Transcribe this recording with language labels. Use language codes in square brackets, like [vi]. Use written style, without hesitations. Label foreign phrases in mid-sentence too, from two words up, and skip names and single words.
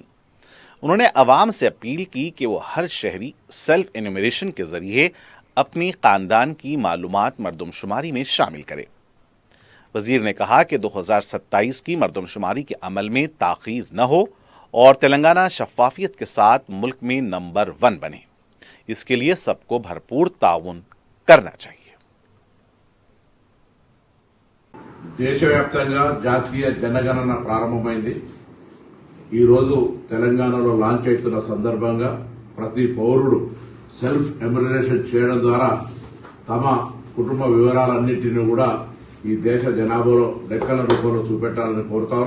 [ur] انہوں نے عوام سے اپیل کی کہ وہ ہر شہری [en] self enumeration [ur] کے ذریعے اپنی خاندان کی معلومات مردم شماری میں شامل کرے۔ وزیر نے کہا کہ 2027 کی مردم شماری کے عمل میں تاخیر نہ ہو اور تلنگانہ شفافیت کے ساتھ ملک میں نمبر 1 بنے، اس کے لیے سب کو بھرپور تعاون کرنا چاہیے۔ [te] దేశవ్యాప్తంగా జాతీయ జనగణన ప్రారంభమైంది। ఈ రోజు తెలంగాణలో లాంచ్ అవుతున్న సందర్భంగా ప్రతి పౌరుడు [en] self enumeration [te] చేయడం ద్వారా తమ కుటుంబ వివరాలన్నింటినీ కూడా ఈ దేశ జనాభాలో లెక్కల రూపంలో చూపెట్టాలని కోరుతాను।